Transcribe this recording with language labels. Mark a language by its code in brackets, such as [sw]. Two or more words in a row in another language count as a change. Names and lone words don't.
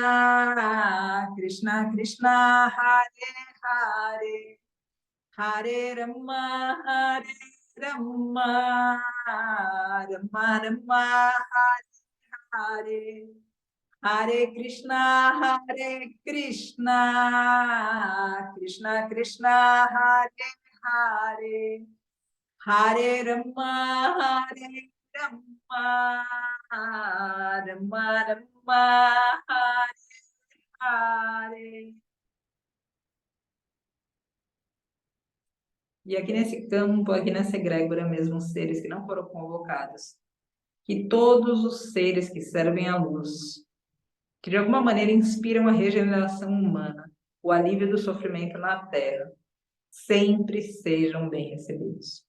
[sa] कृष्ण हरे हरे हरे राम राम राम राम हरे हरे हरे कृष्ण कृष्ण कृष्ण हरे हरे हरे राम राम राम राम हरे हरे. [pt] E aqui nesse campo, aqui nessa egrégora mesmo, os seres que não foram convocados, que todos os seres que servem à luz, que de alguma maneira inspiram a regeneração humana, o alívio do sofrimento na Terra, sempre sejam bem recebidos.